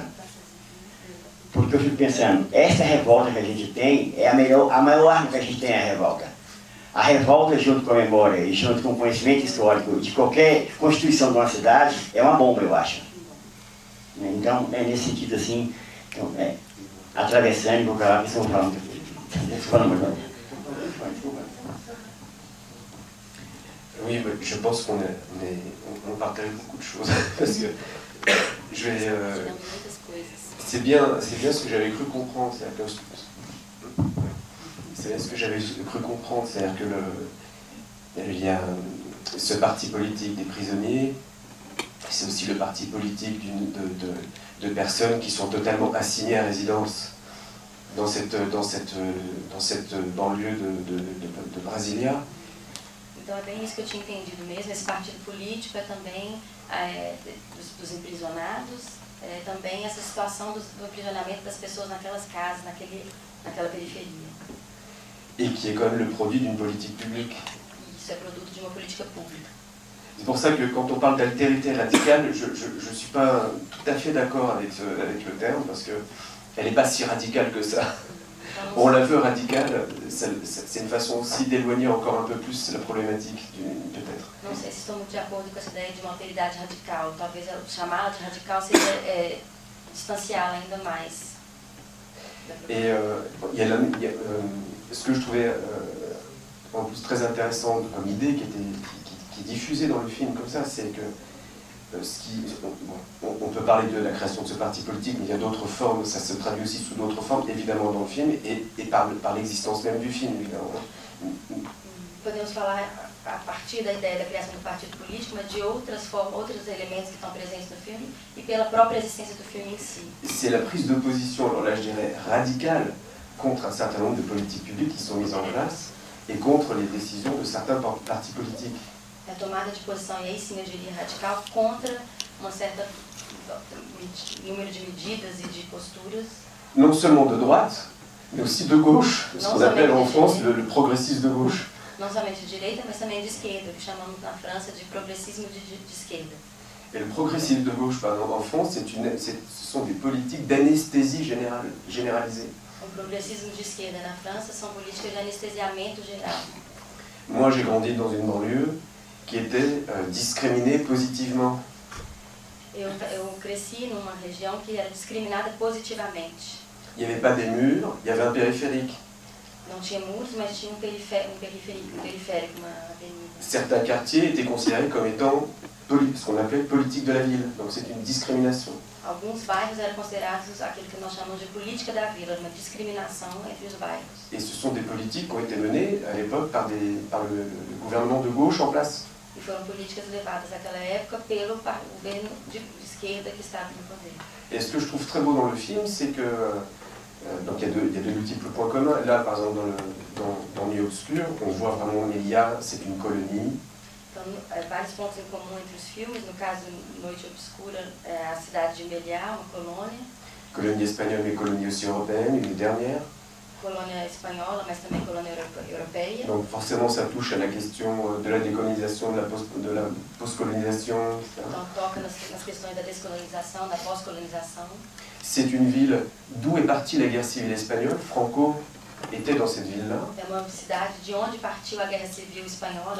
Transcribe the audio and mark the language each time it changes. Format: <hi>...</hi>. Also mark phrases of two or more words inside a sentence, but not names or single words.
<pt>Porque eu fico pensando, essa revolta que a gente tem é a maior arma que a gente tem, é a revolta. A revolta junto com a memória e junto com o conhecimento histórico de qualquer constituição de uma cidade é uma bomba, eu acho. Então, é nesse sentido assim, então, atravessando, vou falar, que estão falando.</pt> <fr>Oui, je pense qu'on partage beaucoup de choses. Parce que c'est bien ce que j'avais cru comprendre. C'est bien ce que j'avais cru comprendre. C'est-à-dire qu'il y a ce parti politique des prisonniers, c'est aussi le parti politique de personnes qui sont totalement assignées à résidence. dans cette banlieue de Brasilia.</fr> <pt>Então é bem isso que eu tinha entendido mesmo. Esse partido político é também dos emprisionados, também essa situação do aprisionamento das pessoas naquelas casas, naquela periferia.</pt> <fr>Et qui est quand même le produit d'une politique publique.</fr> <pt>E isso é produto de uma política pública.</pt> <fr>C'est pour ça que quand on parle d'altérité radicale, je ne suis pas tout à fait d'accord avec le terme, parce qu'elle n'est pas si radicale que ça. On la veut radicale, c'est une façon aussi d'éloigner encore un peu plus la problématique, peut-être.</fr> <pt>Não sei se estou muito de acordo com essa ideia de uma alteridade radical. Talvez chamá-la de radical seja distanciá-la ainda mais.</pt> <fr>Et ce que je trouvais en plus très intéressant comme idée qui est diffusée dans le film comme ça, c'est que on peut parler de la création de ce parti politique, mais il y a d'autres formes, ça se traduit aussi sous d'autres formes, évidemment dans le film, et par l'existence même du film, évidemment.</fr> <pt>Podemos falar a partir da ideia da criação do partido político, mas de outras formas, outros elementos que estão presentes no filme, e pela própria existência do filme em si.</pt> <fr>C'est la prise de position, alors là je dirais radicale, contre un certain nombre de politiques publiques qui sont mises en place, et contre les décisions de certains partis politiques.</fr> <pt>A tomada de posição, e aí sim eu diria radical, contra um certo número de medidas e de posturas.</pt> <fr>Non seulement de droite, mais aussi de gauche, ce qu'on appelle en France le progressisme de gauche.</fr> <pt>Não somente de direita, mas também de esquerda, que chamamos na França de progressismo de esquerda.</pt> <fr>Et le progressisme de gauche, par exemple, en France, ce sont des politiques d'anesthésie généralisée.</fr> <pt>O progressismo de esquerda na França são políticas de anestesiamento geral.</pt> <fr>Moi, j'ai grandi dans une banlieue qui était discriminée positivement.</fr> <pt>Eu cresci numa região que era discriminada positivamente.</pt> <fr>Il n'y avait pas des murs, il y avait un périphérique.</fr> <pt>Não tinha muros, mas tinha um periférico, uma avenida.</pt> <fr>Certains quartiers étaient considérés comme étant ce qu'on appelait politique de la ville. Donc c'est une discrimination.</fr> <pt>Alguns bairros eram considerados aquilo que nós chamamos de política da vila, uma discriminação entre os bairros.</pt> <fr>Et ce sont des politiques qui ont été menées à l'époque par le gouvernement de gauche en place.</fr> <pt>E foram políticas levadas naquela época pelo governo de esquerda que estava no poder.</pt> <fr>Et ce que je trouve très beau dans le film, c'est que donc il y a de multiples points communs. Là, par exemple, dans Nuit Obscure, on voit vraiment Melilla, c'est une colonie.</fr> <pt>Então, vários pontos em comum entre os filmes. No caso, Noite Obscura, a cidade de Meliá, uma colônia.</pt> <fr>Colonie espagnole, mais colonie aussi européenne, une dernière.</fr> <pt>Colônia espanhola, mas também colônia europeia.</pt> <fr>Donc forcément, ça touche à la question de la décolonisation, de la post-colonisation, etc.</fr> <pt>Então, toca nas questões da descolonização, da pós-colonização.</pt> <fr>C'est une ville d'où est partie la guerre civile espagnole. Franco était dans cette ville-là.</fr> <pt>É uma cidade de onde partiu a guerra civil espanhola.</pt>